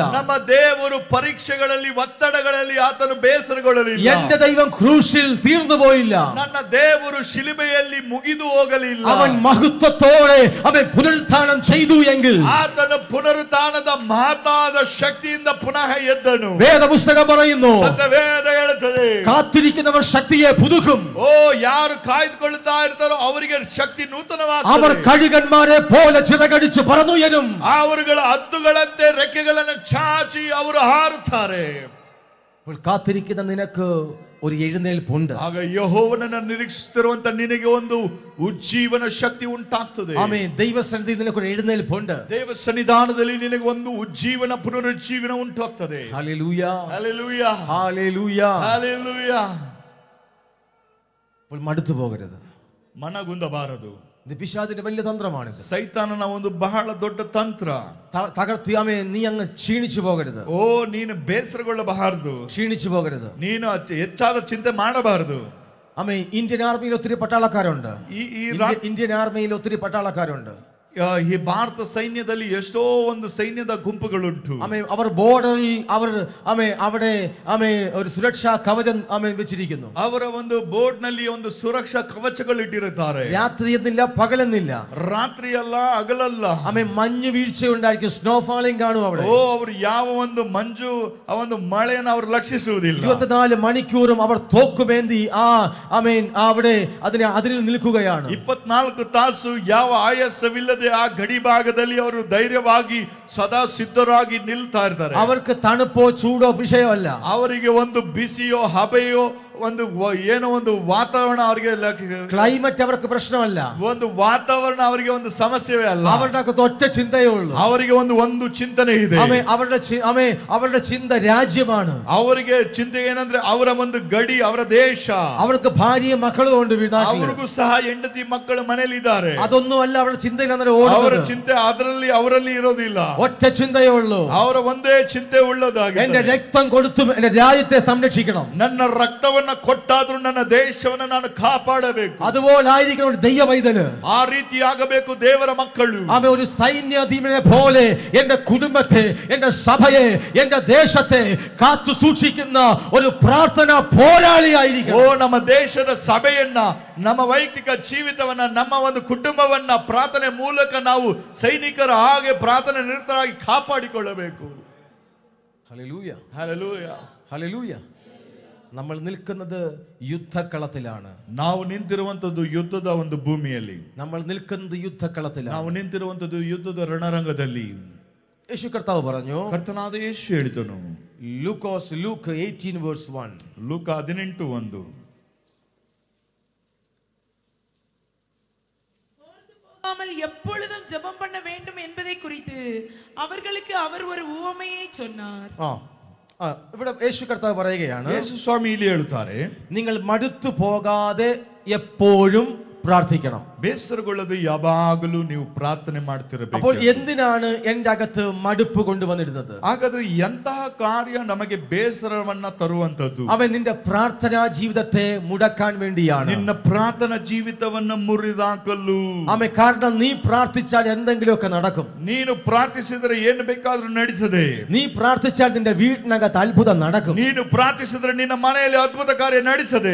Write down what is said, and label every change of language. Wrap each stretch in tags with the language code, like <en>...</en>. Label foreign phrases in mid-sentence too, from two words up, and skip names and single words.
<kn>ನಮ್ಮ ದೇವರು ಪರೀಕ್ಷೆಗಳಲ್ಲಿ ಒತ್ತಡಗಳಲ್ಲಿ ಆತನು ಬೇಸರಗೊಳ್ಳಲಿಲ್ಲ.</kn> <ml>എന്റെ ദൈവം ക്രൂശിൽ തീർന്നു പോയില്ല.</ml> <kn>ನನ್ನ ದೇವರು ಶಿಲುಬೆಯಲ್ಲಿ ಮುಗಿದು ಹೋಗಲಿಲ್ಲ.</kn> <ml>അവൻ മഹത്വത്തോടെ അവൻ പുനരുത്ഥാനം ചെയ്തു എങ്കിൽ,</ml> <kn>ಆತನ ಪುನರುತ್ಥಾನದ ಮಹತ್ತಾದ ಶಕ್ತಿಯಿಂದ ಪುನಃ ಎದ್ದನು.</kn> <ml>വേദപുസ്തകം പറയുന്നു,</ml> <kn>ಸತ್ಯವೇದ ಹೇಳುತ್ತದೆ,</kn> <ml>കാത്തിരിക്കുന്നവർ ശക്തിയെ പുതുക്കും.</ml> <kn>ಓ ಯಾರು ಕಾಯ್ದುಕೊಳ್ಳುತ್ತಾ ಇರ್ತಾರೋ ಅವರಿಗೆ ಶಕ್ತಿ</kn> <ml>അവർ</ml> <kn>ನೂತನವಾಗುತ್ತದೆ.</kn> <ml>കഴുകന്മാരെ പോലെ ചിറകടിച്ച് പറന്നുയരും.</ml> <kn>ಅವರುಗಳ ಹದ್ದುಗಳಂತೆ ರೆಕ್ಕೆಗಳನ್ನು ಚಾಚಿ ಅವರು ಹಾರುತ್ತಾರೆ.</kn> <ml>കാത്തിരിക്കുന്ന നിനക്ക് ഒരു എഴുന്നേൽപ്പുണ്ട്.</ml> <kn>ಆಗ ಯೆಹೋವನನ್ನು ನಿರೀಕ್ಷಿಸುತ್ತಿರುವಂತ ನಿನಗೆ ಒಂದು ಉಜ್ಜೀವನ ಶಕ್ತಿ ಉಂಟಾಗ್ತದೆ.</kn> <ml>ആമേൻ. ദൈവസന്നിധിയിൽ നിനക്ക് ഒരു എഴുന്നേൽപ്പുണ്ട്.</ml> <kn>ದೇವ ಸನ್ನಿಧಾನದಲ್ಲಿ ನಿನಗೆ ಒಂದು ಉಜ್ಜೀವನ ಪುನರುಜ್ಜೀವನ ಉಂಟಾಗ್ತದೆ.</kn> <ml>ഹല്ലേലൂയ, ഹല്ലേലൂയ, ഹല്ലേലൂയ. ഹല്ലേലൂയ. മടുത്തു പോകരുത്,</ml> <kn>ಮನಗುಂದಬಾರದು.</kn> <ml>ഇത് പിശാചിന്റെ വലിയ തന്ത്രമാണിത്.</ml> <kn>ಸೈತಾನನ ಒಂದು ಬಹಳ ದೊಡ್ಡ ತಂತ್ರ.</kn> <ml>തകർത്തി നീ അങ്ങ് ക്ഷീണിച്ചു പോകരുത്.</ml> <kn>ಓ ನೀನು ಬೇಸರಗೊಳ್ಳಬಾರದು,</kn> <ml>ക്ഷീണിച്ചു പോകരുത്.</ml> <kn>ನೀನು ಹೆಚ್ಚಾದ ಚಿಂತೆ ಮಾಡಬಾರದು.</kn> <ml>ഇന്ത്യൻ ആർമിയിൽ ഒത്തിരി പട്ടാളക്കാരുണ്ട്.</ml> <kn>ಈ</kn> <ml>ഇന്ത്യൻ ആർമിയിൽ ഒത്തിരി പട്ടാളക്കാരുണ്ട്.</ml> <kn>ಈ ಭಾರತ ಸೈನ್ಯದಲ್ಲಿ ಎಷ್ಟೋ ಒಂದು ಸೈನ್ಯದ ಗುಂಪುಗಳುಂಟು.</kn> <ml>അവർ ബോർഡറിൽ അവിടെ ഒരു സുരക്ഷാ കവചം വെച്ചിരിക്കുന്നു.</ml> <kn>ಅವರ ಒಂದು ಬೋರ್ಡ್ ನಲ್ಲಿ ಒಂದು ಸುರಕ್ಷಾ ಕವಚಗಳು ಇಟ್ಟಿರುತ್ತಾರೆ.</kn> <ml>രാത്രി എന്നില്ല, പകലെന്നില്ല,</ml> <kn>ರಾತ್ರಿ ಅಲ್ಲ ಹಗಲಲ್ಲ.</kn> <ml>മഞ്ഞ് വീഴ്ച ഉണ്ടായിരിക്കും, സ്നോഫാളിംഗ് കാണും അവിടെ.</ml> <kn>ಓ ಅವರು ಯಾವ ಒಂದು ಮಂಜು ಆ ಒಂದು ಮಳೆಯನ್ನು ಅವರು ಲಕ್ಷಿಸುವುದಿಲ್ಲ.</kn> <ml>24 മണിക്കൂറും അവർ തോക്കുമേന്തി അവിടെ അതിൽ നിൽക്കുകയാണ്.</ml> <kn>24 ತಾಸು ಯಾವ ಆಯಾಸವಿಲ್ಲದೆ ಆ ಗಡಿ ಭಾಗದಲ್ಲಿ ಅವರು ಧೈರ್ಯವಾಗಿ ಸದಾ ಸಿದ್ಧರಾಗಿ ನಿಲ್ತಾ ಇರ್ತಾರೆ.</kn> <ml>അവർക്ക് തണുപ്പോ ചൂടോ വിഷയമല്ല.</ml> <kn>ಅವರಿಗೆ ಒಂದು ಬಿಸಿಯೋ ಹಬೆಯೋ ಒಂದು ಏನೋ ಒಂದು ವಾತಾವರಣ ಅವರಿಗೆ</kn> <ml>ക്ലൈമറ്റ് അവർക്ക് പ്രശ്നമല്ല.</ml> <kn>ಒಂದು ವಾತಾವರಣ ಅವರಿಗೆ ಒಂದು ಸಮಸ್ಯೆವೇ ಅಲ್ಲ.</kn> <ml>അവരുടെ ഒറ്റ ചിന്തയേ ഉള്ളൂ.</ml> <kn>ಅವರಿಗೆ ಒಂದು ಚಿಂತನೆ ಇದೆ.</kn> <ml>അവരുടെ ചിന്ത രാജ്യമാണ്.</ml> <kn>ಅವರಿಗೆ ಚಿಂತೆ ಏನಂದ್ರೆ ಅವರ ಒಂದು ಗಡಿ, ಅವರ ದೇಶ.</kn> <ml>അവർക്ക് ഭാര്യയും മക്കളും ഉണ്ട്.</ml> <kn>ಅವರಿಗೂ ಸಹ ಹೆಂಡತಿ ಮಕ್ಕಳು ಮನೆಯಲ್ಲಿ ಇದ್ದಾರೆ.</kn> <ml>അതൊന്നും അല്ല അവരുടെ ചിന്തയിൽ</ml> <kn>ಅವರ ಚಿಂತೆ ಅದರಲ್ಲಿ ಅವರಲ್ಲಿ ಇರೋದಿಲ್ಲ.</kn> <ml>ഒറ്റ ചിന്തയേ ഉള്ളൂ.</ml> <kn>ಅವರ ಒಂದೇ ಚಿಂತೆ ಉಳ್ಳದಾಗಿ,</kn> <ml>എന്റെ രക്തം കൊടുത്തും എന്റെ രാജ്യത്തെ സംരക്ഷിക്കണം.</ml> <kn>ನನ್ನ ರಕ್ತವನ್ನು ಎಲ್ಲವನ್ನ ಕೊಟ್ಟಾದ್ರೂ ನನ್ನ ದೇಶವನ್ನ ನಾನು ಕಾಪಾಡಬೇಕು.</kn> <ml>അതുപോലായിരിക്കണം ഒരു ദൈവ പൈതല്.</ml> <kn>ಆ ರೀತಿಯಾಗಬೇಕು ದೇವರ മക്കളു.</kn> <ml>ആമേ ഒരു സൈന്യാധിപനെ പോലെ എന്റെ കുടുംബത്തെ, എന്റെ സഭയെ, എന്റെ ദേശത്തെ കാത്തു സൂക്ഷിക്കുന്ന ഒരു പ്രാർത്ഥന പോരാളിയായിരിക്കണം.</ml> <kn>ಓ ನಮ್ಮ ದೇಶದ ಸಭೆಯನ್ನ, ನಮ್ಮ ವೈಯಕ್ತಿಕ ಜೀವಿತವನ್ನ, ನಮ್ಮ ಒಂದು ಕುಟುಂಬವನ್ನ ಪ್ರಾರ್ಥನೆ ಮೂಲಕ ನಾವು ಸೈನಿಕರ ಹಾಗೆ ಪ್ರಾರ್ಥನೆ ನಿರತರಾಗಿ ಕಾಪಾಡಿಕೊಳ್ಳಬೇಕು.</kn> <ml>ഹല്ലേലൂയ,</ml> <kn>ಹಲ್ಲೆಲೂಯ,</kn> <ml>ഹല്ലേലൂയ. നമ്മൾ നിൽക്കുന്നത് യുദ്ധക്കളത്തിലാണ്.</ml> <kn>ನಾವು ನಿಂತಿರುವಂತದ್ದು ಯುದ್ಧದ ಒಂದು ಭೂಮಿಯಲ್ಲಿ.</kn> <ml>നമ്മൾ നിൽക്കുന്നത് യുദ്ധക്കളത്തിലാണ്.</ml> <kn>ನಾವು ನಿಂತಿರುವಂತದ್ದು ಯುದ್ಧದ ರಣರಂಗದಲ್ಲಿ.</kn> <ml>യേശു കർത്താവ് പറഞ്ഞു,</ml> <kn>ಕರ್ತನಾದ ಯೇಸು ಹೇಳಿದನು,</kn> <ml>ലൂക്ക് 18:1.</ml> <kn>ಲೂಕ 18:1.</kn> <ta>போகாமல் எப்பொழுதும் ஜெபம் பண்ண வேண்டும் என்பதை குறித்து அவர்களுக்கு அவர் ஒரு உவமையை சொன்னார்.</ta> <ml>ഇവിടെ യേശു കർത്താവ് പറയുകയാണ്,</ml> <kn>ಯೇಸು ಸ್ವಾಮಿ ಇಲ್ಲಿ ಹೇಳುತ್ತಾರೆ,</kn> <ml>നിങ്ങൾ മടുത്തു പോകാതെ എപ്പോഴും പ്രാർത്ഥിക്കണം.</ml> <kn>ಬೇಸರಗೊಳ್ಳದೆ ಯಾವಾಗಲೂ ನೀವು ಪ್ರಾರ್ಥನೆ ಮಾಡ್ತಿರಬೇಕು.</kn> <ml>അപ്പോൾ എന്തിനാണ് എന്റെ അകത്ത് മടുപ്പ് കൊണ്ടുവന്നിരുന്നത്?</ml> <kn>ಹಾಗಾದ್ರೆ ಎಂತಹ ಕಾರ್ಯ ನಮಗೆ ಬೇಸರವನ್ನ ತರುವಂತದ್ದು?</kn> <ml>അവൻ നിന്റെ പ്രാർത്ഥനാ ജീവിതത്തെ മുടക്കാൻ വേണ്ടിയാണ്.</ml> <kn>ನಿನ್ನ ಪ್ರಾರ್ಥನಾ ಜೀವಿತವನ್ನ ಮುರಿದಾಕಲು.</kn> <ml>ആമേ, കാരണം നീ പ്രാർത്ഥിച്ചാൽ എന്തെങ്കിലുമൊക്കെ നടക്കും.</ml> <kn>ನೀನು ಪ್ರಾರ್ಥಿಸಿದರೆ ಏನು ಬೇಕಾದ್ರೂ ನಡೀತದೆ.</kn> <ml>നീ പ്രാർത്ഥിച്ചാൽ നിന്റെ വീട്ടിനകത്ത് അത്ഭുതം നടക്കും.</ml> <kn>ನೀನು ಪ್ರಾರ್ಥಿಸಿದ್ರೆ ನಿನ್ನ ಮನೆಯಲ್ಲಿ ಅದ್ಭುತ ಕಾರ್ಯ ನಡೀತದೆ.</kn>